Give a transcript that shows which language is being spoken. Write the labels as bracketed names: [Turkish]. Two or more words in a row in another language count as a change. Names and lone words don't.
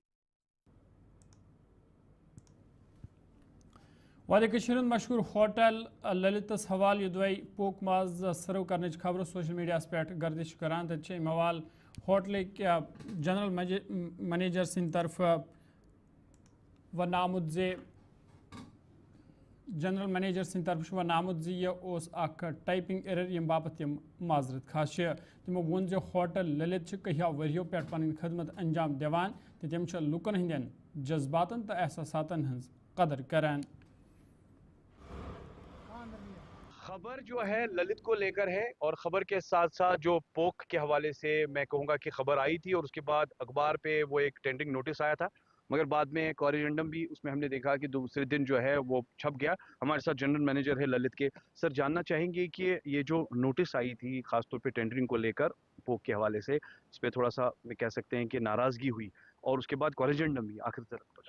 [Kashmiri] وادی کشیر مشہور ہوٹل للتس حوالہ یہ پوک ماز سرو کرنے خبر [English] social media [Kashmiri] پہ گردش کران تک موال ہوٹلک [English] general manager [Kashmiri] سند طرف ون آمت [English] general manager [Kashmiri] سند طرف ون آمت یہ [English] typing error [Kashmiri] یم باپت تم معذرت خاص تمو وون ہوٹل للت کہیا وریو پہ پن خدمت انجام دیوان تو تم لکن ہندین جذباتن تو احساساتن ہز قدر کران [Urdu] خبر جو ہے للت کو لے کر ہے اور خبر کے ساتھ ساتھ جو پوک کے حوالے سے میں کہوں گا کہ خبر آئی تھی اور اس کے بعد اخبار پہ وہ ایک [English] tending notice [Urdu] آیا تھا مگر بعد میں کوریجنڈم بھی اس میں ہم نے دیکھا کہ دوسرے دن جو ہے وہ چھپ گیا ہمارے ساتھ [English] general manager [Urdu] ہے للت کے سر جاننا چاہیں گے کہ یہ جو نوٹس آئی تھی خاص طور پہ ٹینڈرنگ کو لے کر پوک کے حوالے سے اس پہ تھوڑا سا کہہ سکتے ہیں کہ ناراضگی ہوئی اور اس کے بعد کوریجنڈم بھی آخر طرف